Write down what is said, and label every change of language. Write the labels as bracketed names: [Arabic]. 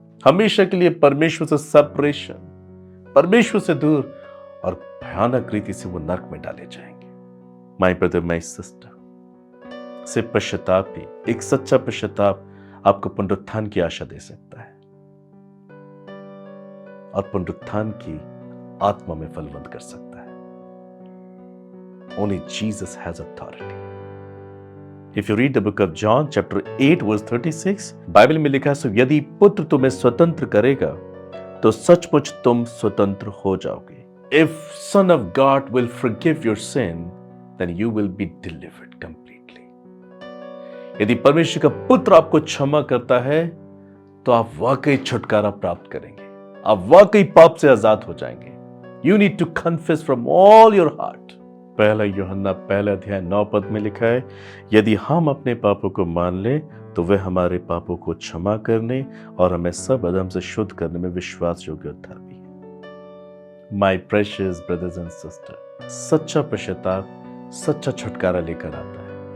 [Hindi] हमेशा के लिए परमेश्वर से सेपरेशन, परमेश्वर से दूर, और भयानक रीति से वो नरक में डाले जाएंगे। [English] my brother, my sister, [Hindi] से पश्चाताप ही, एक सच्चा पश्चाताप आपको पुनरुत्थान की आशा दे सकता है और पुनरुत्थान की आत्मा में फलवंत कर सकता है। [English] Only Jesus has authority. If you read the book of John, chapter 8, verse 36, [Hindi] Bible में लिखा है, सो यदि पुत्र तुम्हें स्वतंत्र करेगा तो सचमुच तुम स्वतंत्र हो जाओगे। [English] If Son of God will forgive your sin, then you will be delivered completely. [Hindi] यदि परमेश्वर का पुत्र आपको क्षमा करता है, तो आप वाकई छुटकारा प्राप्त करेंगे, आप वाकई पाप से आजाद हो जाएंगे। [English] You need to confess from all your heart. [Hindi] पहला यूहन्ना 1:9 में लिखा है, यदि हम अपने पापों को मान लें तो वह हमारे पापों को क्षमा करने और हमें सब अधर्म से शुद्ध करने में विश्वास योग्य और धर्मी है। [English] my precious brothers and sister, [Hindi] सच्चा पश्चाताप सच्चा छुटकारा लेकर आता है।